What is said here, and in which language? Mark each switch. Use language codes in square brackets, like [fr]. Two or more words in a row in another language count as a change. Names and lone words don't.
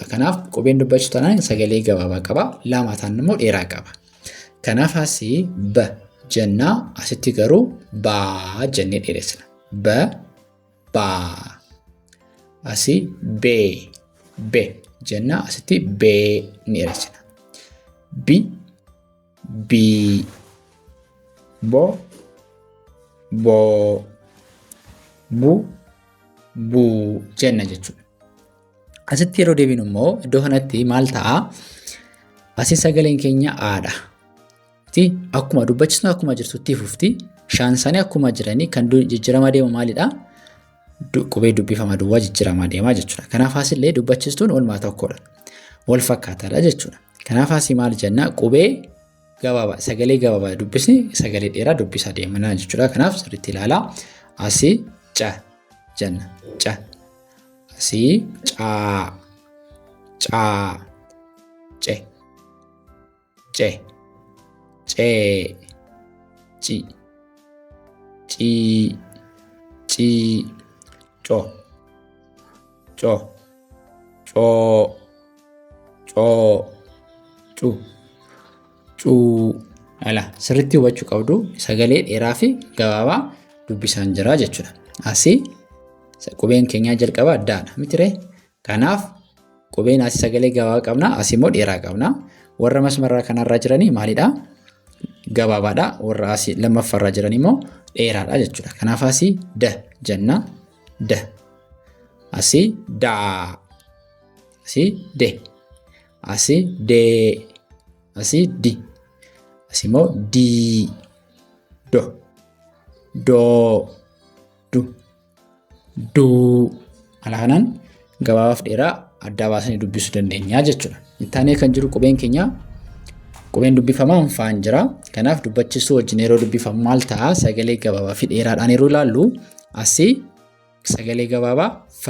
[om] Kanaaf qubeen dubbachistuu tanaan sagalee gabaabaa qaba. Lama ta'an immoo dheeraa qaba. Kanaaf asii b jenna. Asitti garuu baa jennee dheeressina. B baa. Asii be jenna. Asitti bee ni dheeressina. Bi bo boo bu buu jenna jechuudha. Asitti yeroo deebinu immoo iddoo kanatti maal ta'a? Asii sagaleen keenya aadha. Akkuma dubbachisnu akkuma jirtutti fufti. Shaansanii akkuma jiranii kan jijjiirama deemu maalidha? Qubee dubbifama duwwaa jijjiirama deemaa jechuudha. Kanaaf asillee dubbachistuun walumaa tokkodha. Wal fakkaataadha jechuudha. Kanaaf asii maal jenna? Qubee gabaabaa sagalee gabaabaa dubbisni sagalee dheeraa dubbisaa deemna jechuudha. Kanaaf sirriitti ilaalaa. Asii ca jenna. Ca. Asii caa. Caa. Ce. Ce. Cee. Ci. Cii. Cii. Co. Co. Coo. Coo. Cu. Cuu. Ala sirriitti hubachuu qabdu sagalee dheeraa fi gabaabaa dubbisaan jira jechuudha. Asii qubeen keenya jalqaba addaadha mitiree. Kanaaf qubeen asii sagalee gabaabaa qabna. Asii immoo dheeraa qabna. Warra masmarraa kanarra jiranii maalidha? Gabaabaadha. Warra asii lammaffaarra jiran immoo dheeraadha jechuudha. Kanaaf asii da jenna. D. Asii daa. Asii de. Asii dee. Asii di. Asii immoo dii. Do. Doo. Du. Duu. Haala kanaan gabaabaaf dheeraa adda baasanii dubbisuu dandeenya jechuudha. Ittaanee kan jiru qubeen keenya qubeen dubbifamaan faan jira. Kanaaf dubbachistuu wajjin yeroo dubbifamu maal ta'a? Sagalee gabaabaa fi dheeraadhaan yeroo ilaallu asii sagalee gabaabaa fa.